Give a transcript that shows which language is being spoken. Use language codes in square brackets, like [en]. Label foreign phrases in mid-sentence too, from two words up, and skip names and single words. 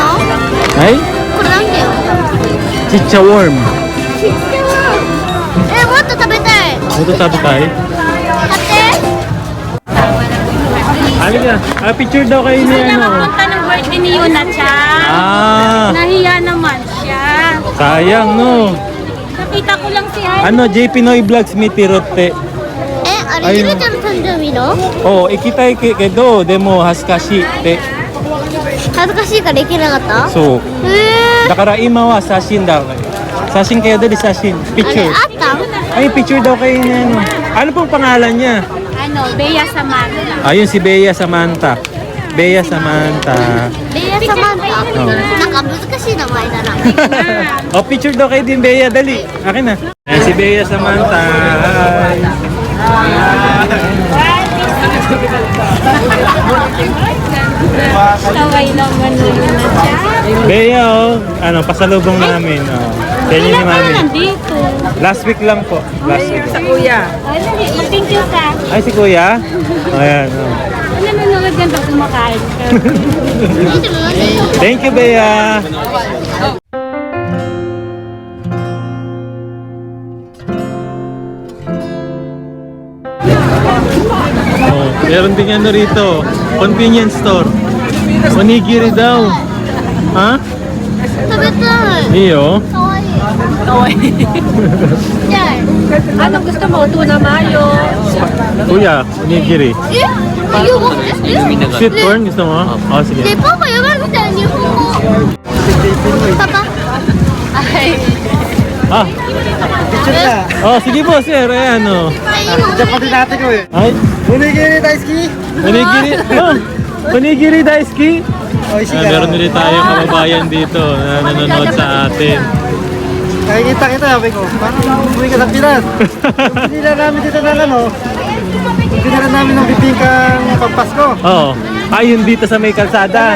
[tl] Ay? [ja] これなんていうの？ [en] Chicha worm. [ja] もっと食べたい。 [tl] Ito sabi tayo. [ja] 買って。 [tl] Halika. Picture daw kayo ni ano. Punta ng birthday ni Yuna siya. Ah, Nahiya naman siya. sayang no. Nakita ko lang si Hani. Ano, J Pinoy Vlogs Mitirote. [ja] あれ、ゆるちゃんの誕生日の？ Oh, 行きたいけど、でも恥ずかしくて. 恥ずかしいから行けなかった？ So, へー。だから今は写真 [tl] daw. Sashin kayo dali sashin. [ja] あれ Picture. あったん？ [tl] Ay, picture daw kayo ni ano. Ano pong pangalan niya? Ano, Bea Samantha. Ayun si Bea Samantha. Bea Samantha. [ja] レイヤーサマンタ。なんか難しい名前だな。 [tl] Oh, picture daw kayo din Bea, dali. Akin na. Ayan si Bea Samantha. Hi. Kaway naman ni Yuna siya. Bea, oh. Ano, pasalubong namin. Oh. Yan yun ni Mami. Nandito. [en] Last week [tl] lang po. [en] Last week. [tl] Kuya. Ay, [en] thank you [tl] ka. Ay, si Kuya? Ayan, oh. Nanonood yan pag kumakain ka. [en] Thank you, [tl] Bea. Oh, meron din ano rito. [en] Convenience store. [tl] Onigiri daw. Ha? [ja] 食べたい。 [tl] Iyo. [ja] かわいい。 [tl] Kaway. [ja] じゃあ。 [tl] Anong gusto mo? Tuna mayo. Kuya, onigiri. え？ayoko. [en] Sweet corn [tl] gusto mo? Oh, sige. [ja] で、パパ読めるみたい日本語。パパ。 [tl] Ay. Ah. Oh, sige po, sir. Ayan, oh. Ay, [ja] おにぎり大好き? onigiri. Oh, おにぎり大好き. [tl] Meron ulit tayong kababayan dito na nanonood sa atin. Nakikita kita, sabi ko. Parang umuwi ka sa Pinas. Pinila namin dito ng ano. Pinila namin ng bibingkang pagpasko. Oo. Ayun dito sa may kalsada.